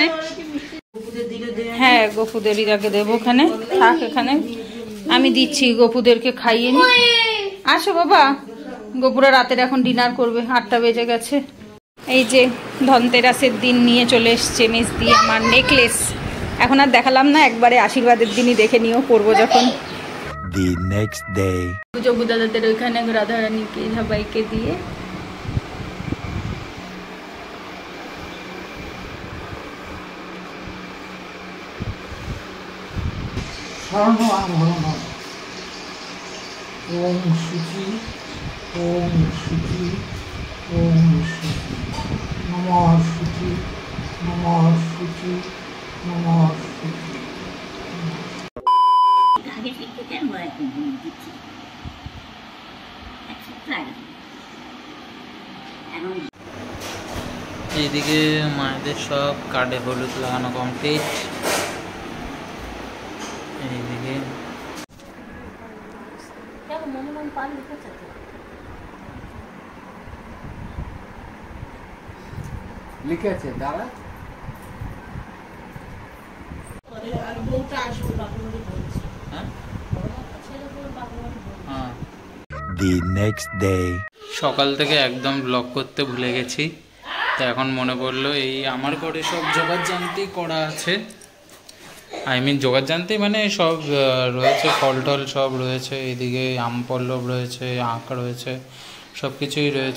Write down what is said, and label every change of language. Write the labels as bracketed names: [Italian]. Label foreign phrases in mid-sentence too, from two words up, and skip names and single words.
[Bangla] হ্যাঁ গপুদের ইরাকে দেবো, ওখানে থাক, এখানে আমি দিচ্ছি, গপুদেরকে খাইয়ে নি। আসো বাবা, গপুরা রাতের এখন ডিনার করবে, 8টা বেজে গেছে। এই যে ধনতেরাসের দিন নিয়ে চলে এসছে মেজদি আমার নেকলেস। এখন আর দেখালাম না, একবারে আশীর্বাদের দিনই দেখে নিও, পরবো যখন। [English] The next day. [Bangla] জবু দাদাদের ওইখানে রাধারানীকে সবাইকে দিয়ে ওম শুচি, ওম শুচি, ওম শুচি, নমঃ শুচি, নমঃ শুচি, নমঃ শুচি। এইদিকে মায়েদের সব কার্ডে হলুদ লাগানো কমপ্লিট। এইদিকে লিখেছে দাঁড়া। [English] The next day. [Bangla] সকাল থেকে একদম ব্লগ করতে ভুলে গেছি, তো এখন মনে পড়লো এই আমার ঘরে সব জোগাড় জানতেই করা আছে। জোগাড় জানতে মানে সব রয়েছে, ফল টল সব রয়েছে, এইদিকে আম পল্লব রয়েছে, আখ রয়েছে, সব কিছুই রয়েছে।